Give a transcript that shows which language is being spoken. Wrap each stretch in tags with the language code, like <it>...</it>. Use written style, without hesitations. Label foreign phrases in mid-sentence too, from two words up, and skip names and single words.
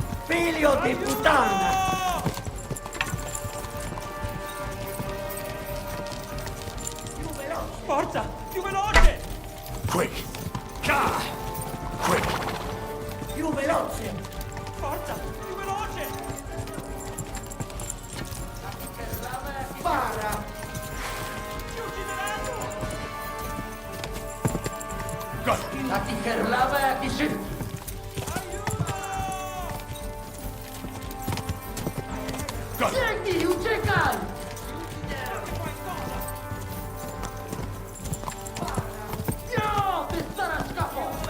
<it>Figlio di puttana! Forza, più veloce!</it> <en>Quick! Car! Quick!</en> <it>Più veloce! Forza, più veloce! Spara! Ci uccideranno!</it> <pl>Taki herlawa jakiś szybki! Biegnij, uciekaj! Jo, ty stara szkapo!</pl>